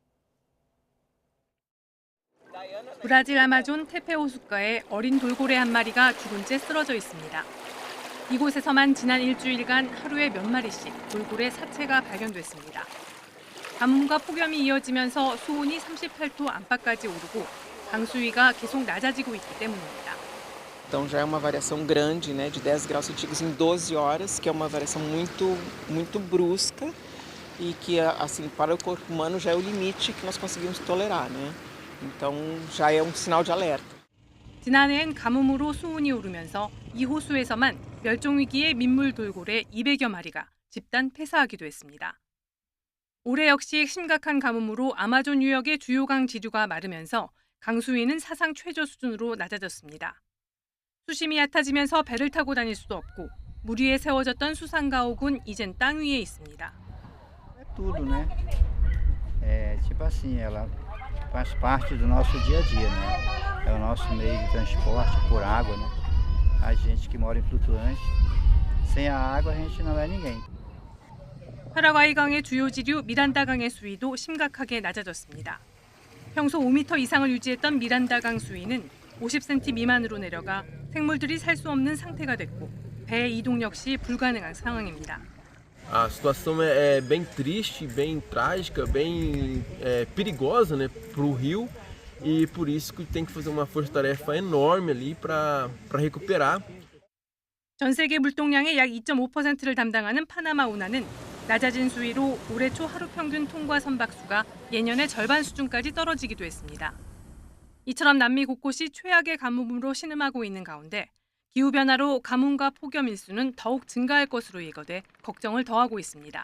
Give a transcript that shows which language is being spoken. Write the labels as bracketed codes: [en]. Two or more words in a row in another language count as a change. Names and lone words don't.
[ko] 브라질 아마존 테페 호숫가에 어린 돌고래 한 마리가 죽은 채 쓰러져 있습니다. 이곳에서만 지난 일주일간 하루에 몇 마리씩 돌고래 사체가 발견됐습니다. 가뭄과 폭염이 이어지면서 수온이 38도 안팎까지 오르고 강수위가 계속 낮아지고 있기 때문입니다. [pt] Então já é uma variação grande, né, de 10 graus centígrados em 12 horas, que é uma variação muito brusca e que assim para o corpo humano já é o limite que nós conseguimos tolerar, né? Então já é um sinal de alerta. [ko] 지난해엔 가뭄으로 수온이 오르면서 이 호수에서만 멸종 위기의 민물 돌고래 200여 마리가 집단 폐사하기도 했습니다. 올해 역시 심각한 가뭄으로 아마존 유역의 주요 강 지류가 마르면서 강수위는 사상 최저 수준으로 낮아졌습니다. 수심이 얕아지면서 배를 타고 다닐 수도 없고 물 위에 세워졌던 수상가옥은 이젠 땅 위에 있습니다. [pt] Tudo, né? Tipo assim, ela faz parte do nosso dia a dia, né? É o nosso meio de transporte por água, né? A gente que mora em flutuante, sem a água a gente não é ninguém. [ko] 파라과이 강의 주요 지류 미란다 강의 수위도 심각하게 낮아졌습니다. 평소 5m 이상을 유지했던 미란다 강 수위는 50cm 미만으로 내려가 생물들이 살 수 없는 상태가 됐고 배 이동 역시 불가능한 상황입니다. [pt] A situação é bem triste, bem trágica, bem perigosa, né, para o rio e por isso que tem que fazer uma força-tarefa enorme ali para recuperar. [ko] 전 세계 물동량의 약 2.5%를 담당하는 파나마 운하는 낮아진 수위로 올해 초 하루 평균 통과 선박수가 예년의 절반 수준까지 떨어지기도 했습니다. 이처럼 남미 곳곳이 최악의 가뭄으로 신음하고 있는 가운데 기후변화로 가뭄과 폭염 일수는 더욱 증가할 것으로 예고돼 걱정을 더하고 있습니다.